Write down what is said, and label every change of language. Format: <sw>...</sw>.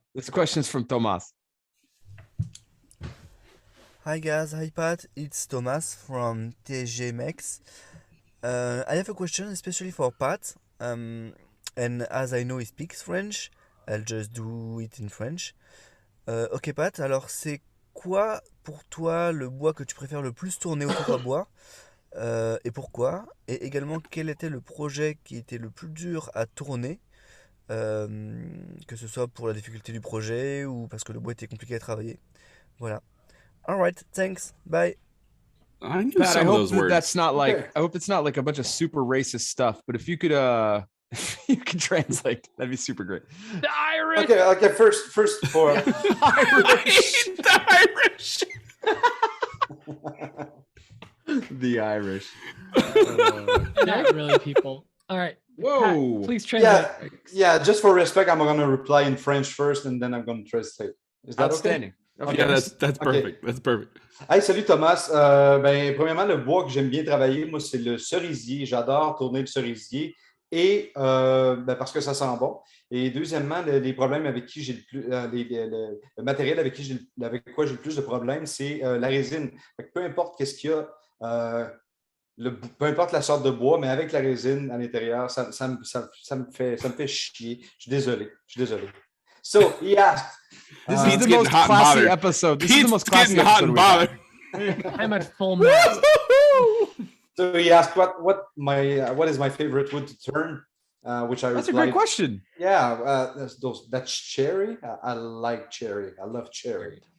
<en>This question's from Tomas. Hi guys, hi Pat, it's Thomas from TGMX. I have a question especially for Pat, and as I know he speaks French, I'll just do it in French.</en> <fr>Ok Pat, alors c'est quoi pour toi le bois que tu préfères le plus tourner autour d'un bois, et pourquoi? Et également quel était le projet qui était le plus dur à tourner, que ce soit pour la difficulté du projet ou parce que le bois était compliqué à travailler. Voilà.</fr> <en>All right, thanks. Bye. I knew Pat, some of those words. That's not like. I hope it's not like a bunch of super racist stuff. But if you could, if you could translate, that'd be super great. The Irish. Okay. First for Irish. The Irish. The Irish. Not really, people. All right. Whoa. Pat, please translate. Yeah. Just for respect, I'm gonna reply in French first, and then I'm gonna translate. Is that outstanding? Okay? Yeah, that's perfect. Okay. That's perfect.</en> <fr>Hey, salut Thomas. Premièrement, le bois que j'aime bien travailler, moi, c'est le cerisier. J'adore tourner le cerisier et parce que ça sent bon. Et deuxièmement, les problèmes avec qui j'ai le matériel avec quoi j'ai le plus de problèmes, c'est la résine. Fait que peu importe qu'est-ce qu'il y a, peu importe la sorte de bois, mais avec la résine à l'intérieur, ça me fait chier. Je suis désolé.</fr> <en>So he asked. This is the most classy episode. This is the most classy episode. I'm at full mast. So he asked what is my favorite wood to turn, which I replied. That's a great question. Yeah, that's cherry. I like cherry. I love cherry.</en>